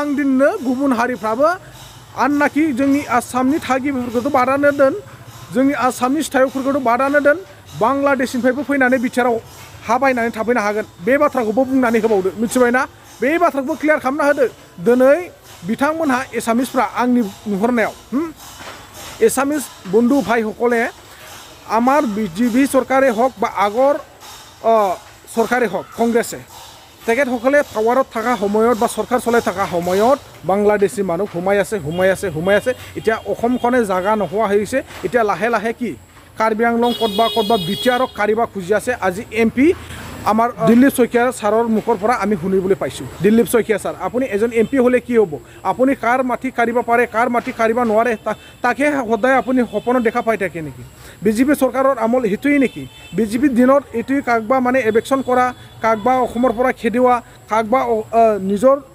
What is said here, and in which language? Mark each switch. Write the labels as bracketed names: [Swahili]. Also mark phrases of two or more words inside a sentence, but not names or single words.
[Bodo] दिननो गुबुन हारिफ्राबो आननाखि जोंनि आसामनि थागिबिफोरखौथ' बादानो दोन जोंनि आसामनि सिथायफोरखौथ' बादानो दोन बांलादेशनिफ्रायबो फैनानै BTRआव हा बायनानै थाफैनो हागोन बे बाथ्राखौबो बुंनानै होबावदो मिथिबायना बे बाथ्राखौबो क्लियार खालामना होदो दिनै बिथांमोनहा एसामिसफ्रा आंनि नुहुरनायाव एसामिस बन्धु भाई [Assamese] সকলে আমার BJP চৰকাৰে হওক বা আগৰ চৰকাৰে হওক কংগ্ৰেছে তেখেতসকলে পাৱাৰত থকা সময়ত বা চৰকাৰ চলাই থকা সময়ত বাংলাদেশী মানুহ সোমাই আছে এতিয়া অসমখনে জাগা নোহোৱা হৈছে এতিয়া লাহে লাহে কি কাৰ্বি আংলং ক'তবা BTRক কাঢ়িব খুজি আছে আজি MP আমাৰ দিলীপ সয়কিয়া ছাৰৰ মুখৰ পৰা আমি শুনিবলৈ পাইছোঁ দিলীপ সয়কিয়া ছাৰ আপুনি এজন MP হ'লে কি হ'ব আপুনি কাৰ মাটি কাঢ়িব পাৰে কাৰ মাটি কাঢ়িব নোৱাৰে তাকে সদায় আপুনি সপোনত দেখা পাই থাকে নেকি BJP চৰকাৰৰ আমল সেইটোৱেই নেকি BJP দিনত এইটোৱে কাকবা মানে এভেকশ্যন কৰা কাকবা অসমৰ পৰা খেদোৱা কাকবা নিজৰ